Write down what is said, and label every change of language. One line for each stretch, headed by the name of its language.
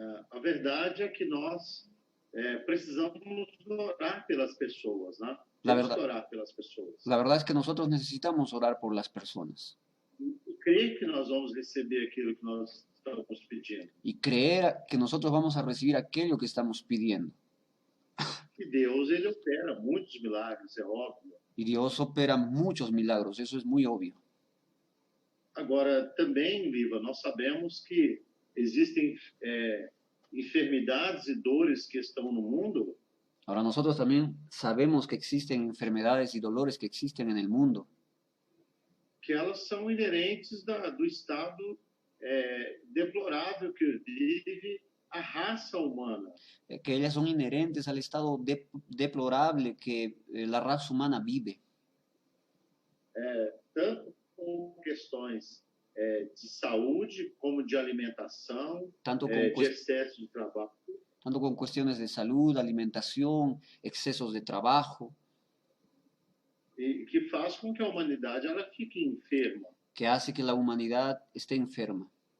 Portuguese: A verdade é que nós precisamos orar pelas pessoas, né? Temos que orar pelas pessoas.
Spanish: La verdad es que nosotros necesitamos orar por las personas.
Portuguese: E crer que nós vamos receber aquilo que nós estamos pedindo.
Spanish: Y creer que nosotros vamos a recibir aquello que estamos pidiendo.
Portuguese: E Deus, ele opera muitos milagres, é óbvio.
Spanish: Y Dios opera muchos milagros, eso es muy obvio.
Portuguese: Agora, também, Liva, nós sabemos que existem enfermidades e dores que estão no mundo.
Spanish: Ahora nosotros también sabemos que existen enfermedades y dolores que existen en el mundo.
Portuguese: Que elas são inerentes do estado deplorável que vive a raça humana.
Spanish: Que ellas son inherentes al estado deplorable que la raza humana vive.
Portuguese: Tanto com questões de saúde, como de alimentação, de excesso de trabalho.
Spanish: Tanto con cuestiones de salud, alimentación, excesos de trabajo.
Portuguese: E que faz com que a humanidade ela fique enferma.
Spanish: que hace que la humanidad esté enferma.